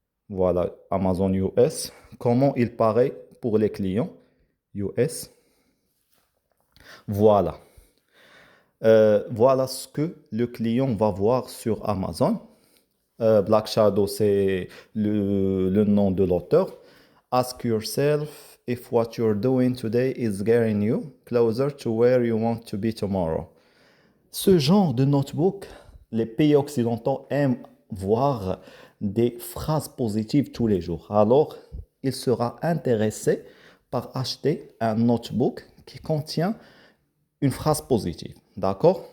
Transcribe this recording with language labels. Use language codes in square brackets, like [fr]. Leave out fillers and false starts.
[fr] Voilà, Amazon US. Comment il paraît pour les clients US? Voilà. Voilà ce que le client va voir sur Amazon. Black Shadow, c'est le nom de l'auteur. [en] Ask yourself if what you're doing today is getting you closer to where you want to be tomorrow. [fr] Ce genre de notebook, les pays occidentaux aiment voir des phrases positives tous les jours. Alors, il sera intéressé par acheter un notebook qui contient une phrase positive. D'accord?